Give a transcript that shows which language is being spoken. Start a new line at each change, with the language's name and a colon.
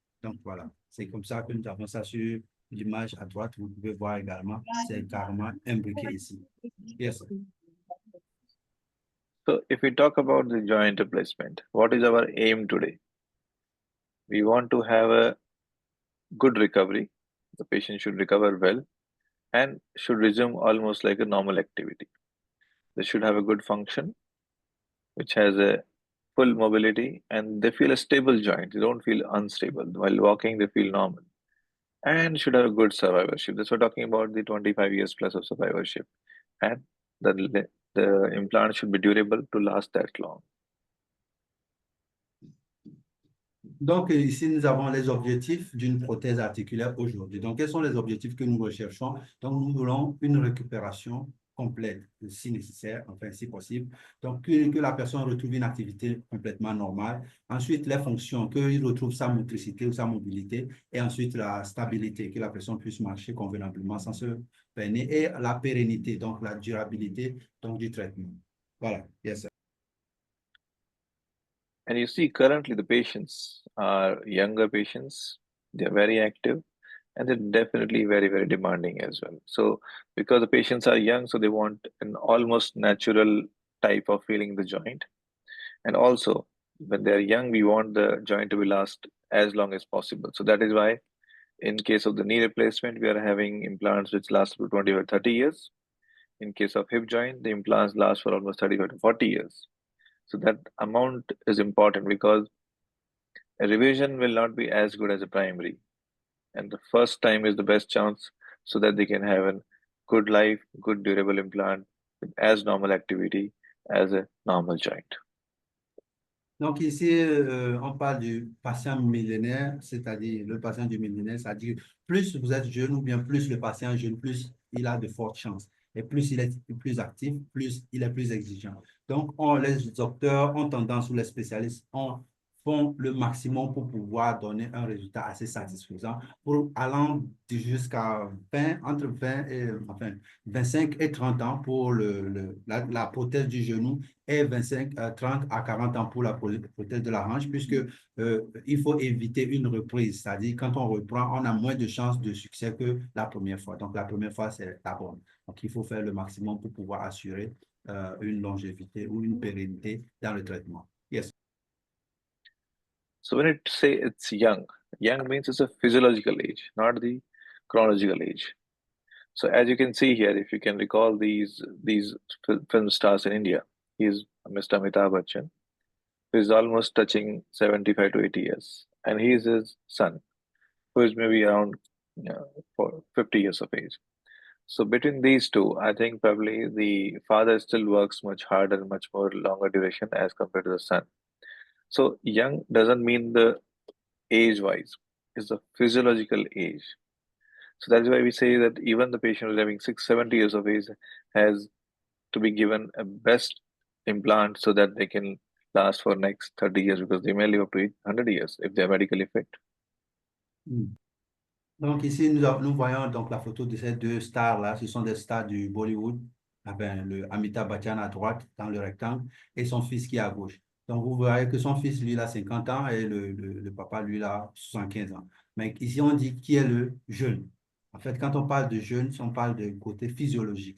French: Donc, voilà, c'est comme ça que nous avons ça sur l'image à droite. Vous pouvez voir également, c'est carrément imbriqué ici.
English: Yes. So if we talk about the joint replacement, what is our aim today? We want to have a good recovery. The patient should recover well and should resume almost like a normal activity. They should have a good function, which has a full mobility, and they feel a stable joint. They don't feel unstable. While walking, they feel normal. And should have a good survivorship. That's what we're talking about, the 25 years plus of survivorship. And the implant should be durable to last that long.
French: Donc, ici, nous avons les objectifs d'une prothèse articulaire aujourd'hui. Donc, quels sont les objectifs que nous recherchons? Donc, nous voulons une récupération complète, si nécessaire, enfin, si possible. Donc, que la personne retrouve une activité complètement normale. Ensuite, les fonctions, qu'il retrouve sa motricité ou sa mobilité. Et ensuite, la stabilité, que la personne puisse marcher convenablement sans se peiner. Et la pérennité, donc la durabilité donc, du traitement. Voilà.
English: Yes, sir. And you see, currently the patients are younger patients. They're very active and they're definitely very, very demanding as well. So, because the patients are young, so they want an almost natural type of feeling the joint. And also, when they're young, we want the joint to be last as long as possible. So, that is why, in case of the knee replacement, we are having implants which last for 20 or 30 years. In case of hip joint, the implants last for almost 35 to 40 years. So that amount is important because a revision will not be as good as a primary. And the first time is the best chance so that they can have a good life, good durable implant with as normal activity as a normal joint.
French: Donc ici, on parle du patient millénaire, c'est-à-dire le patient du millénaire, c'est-à-dire plus vous êtes jeune ou bien plus le patient est jeune, plus il a de fortes chances. Et plus il est plus actif, plus il est plus exigeant. Donc, les docteurs ont tendance, ou les spécialistes font le maximum pour pouvoir donner un résultat assez satisfaisant, pour allant jusqu'à 20, entre 20 et, enfin, 25 et 30 ans pour la prothèse du genou et 30 à 40 ans pour la prothèse de la hanche, puisque il faut éviter une reprise, c'est-à-dire quand on reprend, on a moins de chances de succès que la première fois. Donc, la première fois, c'est la bonne. Donc, il faut faire le maximum pour pouvoir assurer une longévité ou une pérennité dans le traitement.
English: Yes. So when it say it's young means it's a physiological age, not the chronological age. So as you can see here, if you can recall these film stars in India, he's Mr. Amitabh Bachchan, who is almost touching 75 to 80 years, and he is his son, who is maybe around Yeah, for 50 years of age. So between these two, I think probably the father still works much harder, much more longer duration as compared to the son. So young doesn't mean the age-wise, it's the physiological age. So that's why we say that even the patient who's having 70 years of age has to be given a best implant so that they can last for next 30 years because they may live up to 100 years if they're medically fit. Hmm.
French: Donc ici, nous voyons donc la photo de ces deux stars-là. Ce sont des stars du Bollywood. Enfin, le Amitabh Bachchan à droite, dans le rectangle, et son fils qui est à gauche. Donc vous voyez que son fils, lui, il a 50 ans et le papa, lui, il a 75 ans. Mais ici, on dit qui est le jeune. En fait, quand on parle de jeune, on parle de côté physiologique.